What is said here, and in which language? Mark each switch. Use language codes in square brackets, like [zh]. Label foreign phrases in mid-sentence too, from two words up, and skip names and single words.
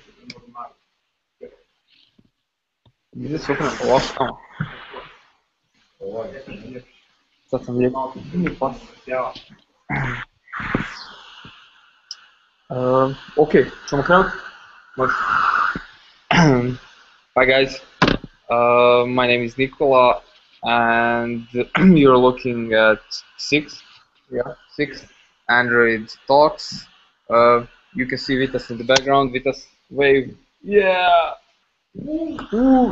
[hr] Gdje se okrenem ovako tamo? Sad sam lijepo. Ok, ćemo krenuti? Može. [en] Hi guys, my name is Nikola and you're looking at 6 Android talks. You can see Vitas in the background. Vitas, wave. Yeah! Woo.